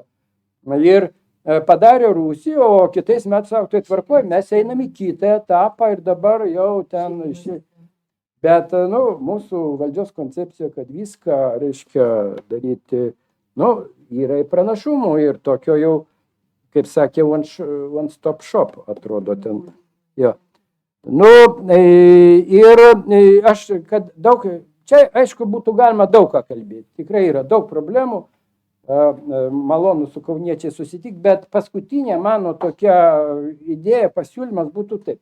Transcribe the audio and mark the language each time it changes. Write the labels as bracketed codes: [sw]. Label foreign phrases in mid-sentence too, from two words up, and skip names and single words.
[lt] Ir padarė rūsį, o kitais metais sako, tai tvarkoja, mes einam į kitą etapą ir dabar jau ten. Bet, mūsų valdžios koncepcija, kad viską, reiškia, daryti, yra pranašumų ir tokio jau, kaip sakė, [en] one stop shop [lt] atrodo ten. Jo. Ir aš, kad daug, čia aišku būtų galima daug ką kalbėti, tikrai yra daug problemų, malonu su kauniečiai susitikti, bet paskutinė mano tokia idėja, pasiūlymas būtų taip.